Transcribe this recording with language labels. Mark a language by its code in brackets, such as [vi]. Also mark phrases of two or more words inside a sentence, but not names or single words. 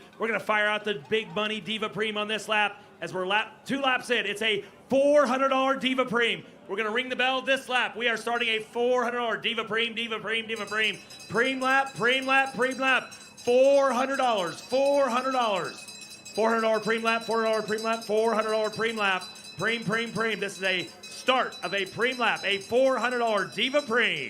[en] We're gonna fire out the big money diva preem on this lap as we're 2 laps in. It's a $400 diva preem. We're gonna ring the bell this lap. We are starting a $400 diva preem, diva preem, diva preem. Preem lap, preem lap, preem lap. $400, $400. $400 preem lap, $400 preem lap, $400 preem lap. Preem, preem, preem. This is a start of a preem lap, a $400 diva preem.